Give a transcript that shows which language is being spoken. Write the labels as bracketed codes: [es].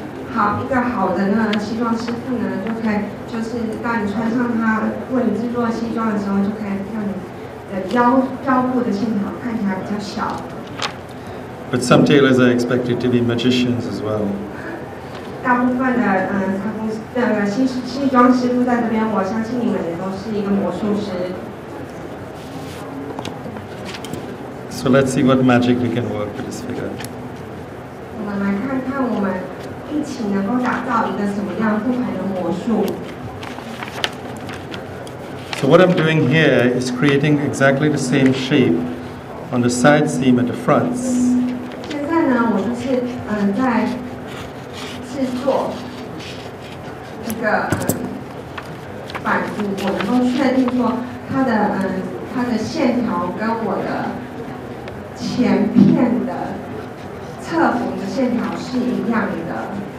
[zh] 好，一个好的呢，西装师傅呢，就是当你穿上它，为你制作西装的时候，就可以让你的腰部的线条看起来比较小。 [en] But some tailors are expected to be magicians as well. [zh] 大部分的西装师傅在这边，我相信你们也都是一个魔术师。 [en] So let's see what magic we can work with this figure. [zh] 我们来看看我们一起能够打造一个什么样不同的魔术。 [en] So what I'm doing here is creating exactly the same shape on the side seam at the fronts. [zh] 现在呢，我就是在制作一个板子，我能够确定说它的线条跟我的前片的侧缝的线条是一样的。